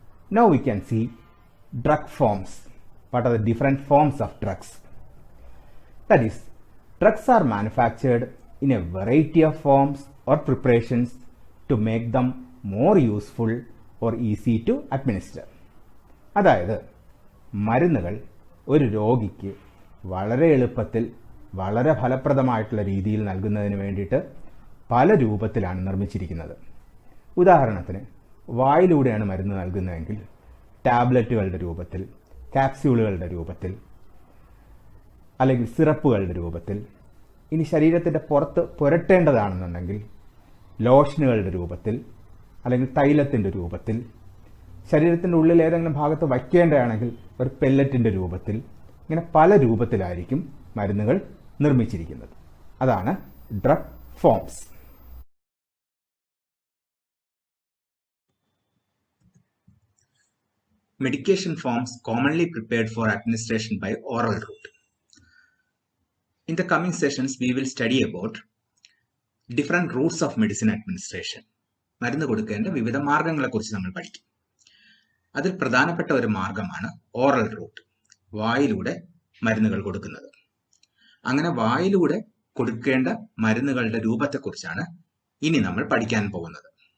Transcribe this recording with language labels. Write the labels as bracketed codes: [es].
[en] Now we can see drug forms. What are the different forms of drugs? That is, drugs are manufactured in a variety of forms or preparations to make them more useful or easy to administer. [ml] അതായത് മരുന്നുകൾ ഒരു രോഗിക്ക് വളരെ എളുപ്പത്തിൽ വളരെ ഫലപ്രദമായിട്ടുള്ള രീതിയിൽ നൽകുന്നതിന് വേണ്ടിയിട്ട് പല രൂപത്തിലാണ് നിർമ്മിച്ചിരിക്കുന്നത്. ഉദാഹരണത്തിന് വായിലൂടെയാണ് മരുന്ന് നൽകുന്നതെങ്കിൽ ടാബ്ലറ്റുകളുടെ രൂപത്തിൽ, ക്യാപ്സ്യൂളുകളുടെ രൂപത്തിൽ, അല്ലെങ്കിൽ സിറപ്പുകളുടെ രൂപത്തിൽ, ഇനി ശരീരത്തിൻ്റെ പുറത്ത് പുരട്ടേണ്ടതാണെന്നുണ്ടെങ്കിൽ ലോഷനുകളുടെ രൂപത്തിൽ അല്ലെങ്കിൽ തൈലത്തിൻ്റെ രൂപത്തിൽ, ശരീരത്തിൻ്റെ ഉള്ളിൽ ഏതെങ്കിലും ഭാഗത്ത് വയ്ക്കേണ്ടതാണെങ്കിൽ ഒരു പെല്ലറ്റിൻ്റെ രൂപത്തിൽ, ഇങ്ങനെ പല രൂപത്തിലായിരിക്കും മരുന്നുകൾ നിർമ്മിച്ചിരിക്കുന്നത്. അതാണ് drug forms. [en] Medication forms commonly prepared for administration by oral route. In the coming sessions, we will study about different routes of medicine administration. [ml] മരുന്ന് കൊടുക്കേണ്ട വിവിധ മാർഗങ്ങളെക്കുറിച്ച് നമ്മൾ പഠിക്കും. അതിൽ പ്രധാനപ്പെട്ട ഒരു മാർഗമാണ് ഓറൽ റൂട്ട്, വായിലൂടെ മരുന്നുകൾ കൊടുക്കുന്നത്. അങ്ങനെ വായിലൂടെ കൊടുക്കേണ്ട മരുന്നുകളുടെ രൂപത്തെക്കുറിച്ചാണ് ഇനി നമ്മൾ പഠിക്കാൻ പോകുന്നത്.